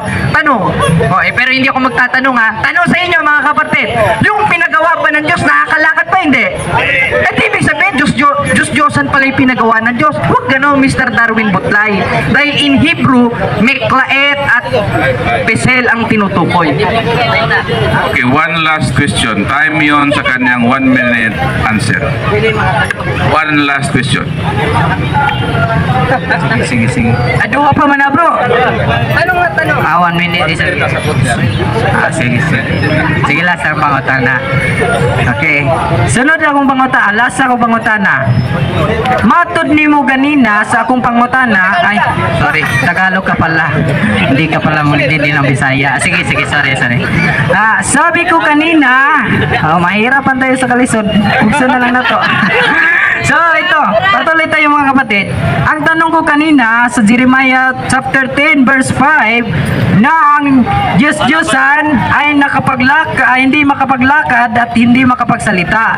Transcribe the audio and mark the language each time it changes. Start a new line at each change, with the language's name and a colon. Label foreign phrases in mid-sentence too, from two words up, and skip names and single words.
Filipino: Tanong, pero hindi ako magtatanong ha. Tanong sa inyo mga kapatid, yung pinagawa ba ng Diyos, nakakalakad pa hindi? Ibig sabihin, Diyos-Diyosan pala yung pinagawa ng Diyos. Huwag gano'n, Mr. Darwin Butlay. Dahil in Hebrew, Meklaet at Pesel ang tinutukoy.
English: Okay, one last question. Time
Filipino: yon sa kanyang
English: 1 minute answer. One last question.
Cebuano: Sige. Aduha pa man na bro.
Filipino: Anong tanong? 1 minute is sige.
Cebuano: Sige lang sir, pangutana. Okay. Sunod akong pangutana. Last akong pangutana. Matod ni mo ganina sa akong pangutana.
Filipino: Ay, sorry. Tagalog ka pala. Hindi ka pala hindi ng Bisaya. Sige. Sorry. Sabi ko kanina, mahirapan tayo sa kalisod. Buksan na lang na to. So ito, patuloy tayo mga kapatid. Ang tanong ko kanina sa Jeremiah
English: chapter 10 verse 5
Filipino: na ang Diyos-Diyosan ay hindi makapaglakad at hindi makapagsalita.